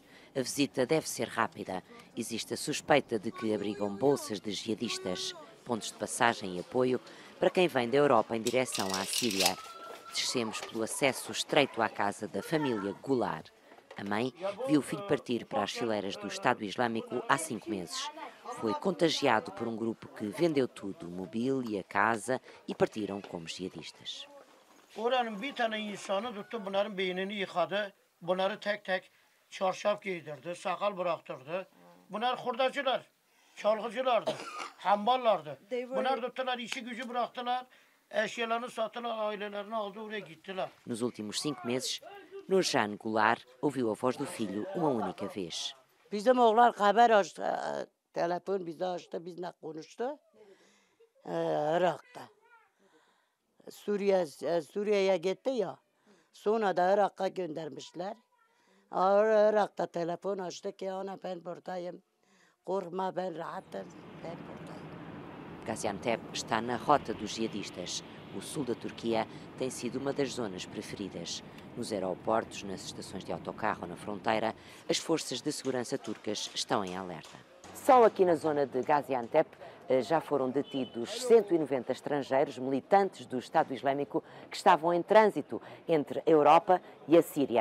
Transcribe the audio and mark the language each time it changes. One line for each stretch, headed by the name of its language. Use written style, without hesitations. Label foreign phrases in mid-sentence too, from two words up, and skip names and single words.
Portuguese: A visita deve ser rápida. Existe a suspeita de que abrigam bolsas de jihadistas, pontos de passagem e apoio para quem vem da Europa em direção à Síria. Descemos pelo acesso estreito à casa da família Gular. A mãe viu o filho partir para as fileiras do Estado Islâmico há 5 meses. Foi contagiado por um grupo que vendeu tudo, mobília, casa, e partiram como jihadistas.
Turkish: Oranın bir tane insanı tuttu, bunların beynini yıkadı, bunları tek tek çarşaf giydirdi, sakal bıraktırdı. Bunlar hurdacılar, çalgıcılardı, hamballardı. Bunlar tuttular, işi gücü bıraktılar, eşyalarını sattılar, ailelerini aldı, oraya gittiler.
Portuguese: Nos últimos 5 meses, Nurjan Gular ouviu a voz do filho uma única vez.
Turkish: Bizim oğlan haber açtı, telefon bize açtı, bizle konuştu. Irak'ta. Suriye'ye gitti ya. Sonra da Irak'a göndermişler. Irak'ta telefon açtı ki ana ben buradayım. Korkma ben rahatım. Ben buradayım.
Portuguese: Gaziantep está na rota dos jihadistas. O sul da Turquia tem sido uma das zonas preferidas. Nos aeroportos, nas estações de autocarro na fronteira, as forças de segurança turcas estão em alerta. Só aqui na zona de Gaziantep já foram detidos 190 estrangeiros militantes do Estado Islâmico que estavam em trânsito entre a Europa e a Síria.